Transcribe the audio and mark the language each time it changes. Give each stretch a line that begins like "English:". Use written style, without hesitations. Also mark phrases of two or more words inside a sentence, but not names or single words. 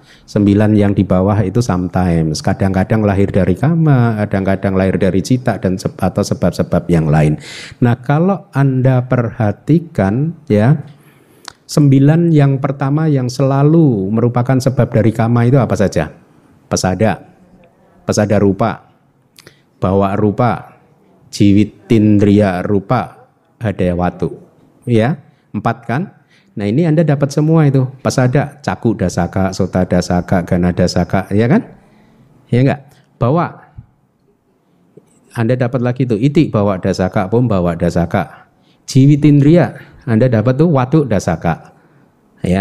Indonesian: 9 yang di bawah itu sometimes, kadang-kadang lahir dari kama, kadang-kadang lahir dari cita dan atau sebab-sebab yang lain. Nah, kalau Anda perhatikan ya, 9 yang pertama yang selalu merupakan sebab dari kama itu apa saja?
Pali: Pesada rupa, bawa rupa, jiwitindriya rupa, hadaya watu.
Indonesian: Ya, 4 kan? Nah, ini Anda dapat semua itu.
Pali: Pasada, caku dasaka, sota dasaka, gana dasaka,
Indonesian: ya kan? Ya enggak? Bawa. Anda dapat lagi tuh
Pali: iti bawa dasaka, pum bawa dasaka.
Indonesian: Jiwitindriya, Anda dapat tuh
Pali: watu dasaka.